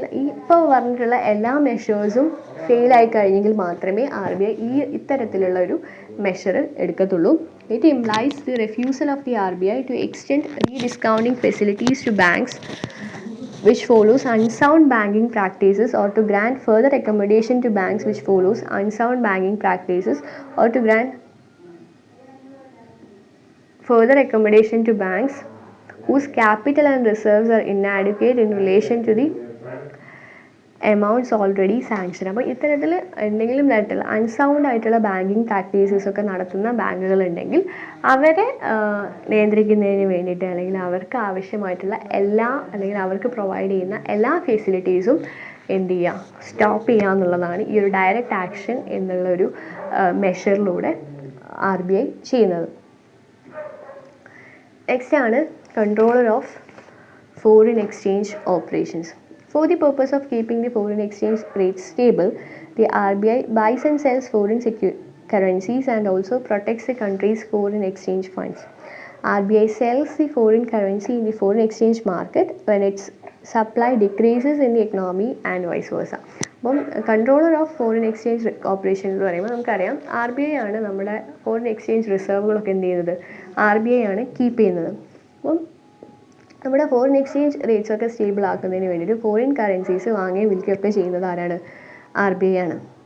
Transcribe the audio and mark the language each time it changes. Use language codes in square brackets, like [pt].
[ml] ഇപ്പോൾ പറഞ്ഞിട്ടുള്ള എല്ലാ മെഷേഴ്സും ഫെയിലായി കഴിഞ്ഞെങ്കിൽ മാത്രമേ RBI ഇത്തരത്തിലുള്ള ഒരു measure എടുക്കത്തുള്ളൂ. [en] It implies the refusal of the RBI to extend rediscounting facilities to banks which follows unsound banking practices or to grant further accommodation to banks which follows unsound banking practices or to grant further accommodation to banks whose capital and reserves are inadequate in relation to the amounts already sanctioned. [ml] അപ്പോൾ ഇത്തരത്തിൽ എന്തെങ്കിലും തരത്തിലുള്ള unsound ആയിട്ടുള്ള banking practices ഒക്കെ നടത്തുന്ന ബാങ്കുകളുണ്ടെങ്കിൽ അവരെ നിയന്ത്രിക്കുന്നതിന് വേണ്ടിയിട്ട് അല്ലെങ്കിൽ അവർക്ക് ആവശ്യമായിട്ടുള്ള അല്ലെങ്കിൽ അവർക്ക് പ്രൊവൈഡ് ചെയ്യുന്ന എല്ലാ ഫെസിലിറ്റീസും എന്ത് ചെയ്യുക, സ്റ്റോപ്പ് ചെയ്യുക എന്നുള്ളതാണ് ഈ ഒരു ഡയറക്റ്റ് ആക്ഷൻ എന്നുള്ളൊരു മെഷറിലൂടെ RBI ചെയ്യുന്നത്. നെക്സ്റ്റ് ആണ് controller of foreign exchange operations. [en] For the purpose of keeping the foreign exchange rates stable, the RBI buys and sells foreign currencies and also protects the country's foreign exchange funds. RBI sells the foreign currency in the foreign exchange market when its supply decreases in the economy and vice versa. [ml] അപ്പം controller of foreign exchange operation എന്ന് പറയുമ്പോൾ നമുക്കറിയാം RBI ആണ് നമ്മുടെ foreign exchange റിസർവുകളൊക്കെ എന്ത് ചെയ്യുന്നത്, RBI ആണ് keep ചെയ്യുന്നത്. അപ്പം നമ്മുടെ ഫോറിൻ എക്സ്ചേഞ്ച് റേറ്റ്സ് ഒക്കെ സ്റ്റേബിൾ ആക്കുന്നതിന് വേണ്ടിയിട്ട് ഫോറിൻ കറൻസീസ് വാങ്ങുകയും വിൽക്കുകയൊക്കെ ചെയ്യുന്നത് ആരാണ്, RBI ആണ്.